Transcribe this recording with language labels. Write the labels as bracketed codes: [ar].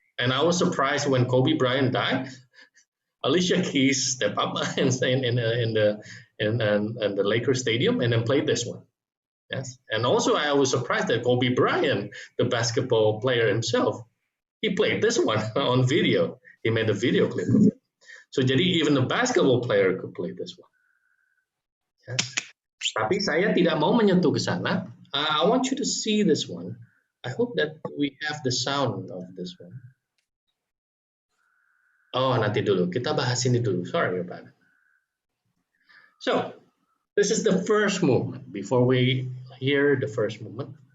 [en] And I was surprised when Kobe Bryant died. Alicia Keys stepped up and in the Lakers stadium and then played this one. Yes, and also I was surprised that Kobe Bryant, the basketball player himself, he played this one on video. He made a video clip of it. So jadi even the basketball player could play this one. Yes. [id] Tapi saya tidak mau menyentuh ke sana. [en] I want you to see this one. I hope that we have the sound of this one. Oh, [id] nanti dulu. Kita bahas ini dulu. [en] Sorry about it. So, this is the first movement. Before we hear the first movement.